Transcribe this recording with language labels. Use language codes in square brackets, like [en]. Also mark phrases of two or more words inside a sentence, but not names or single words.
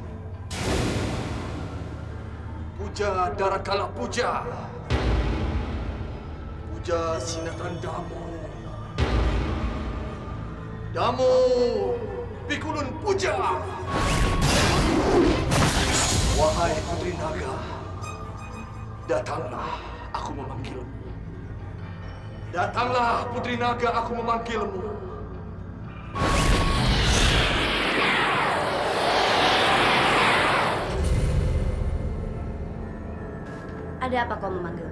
[id] Puja Darakala Puja. Puja Sinatran Damo. Damo Pikulun Puja. Wahai Putri Naga, datanglah, aku memanggilmu. Datanglah, Putri Naga, aku memanggilmu. Ada apa kau memanggilku?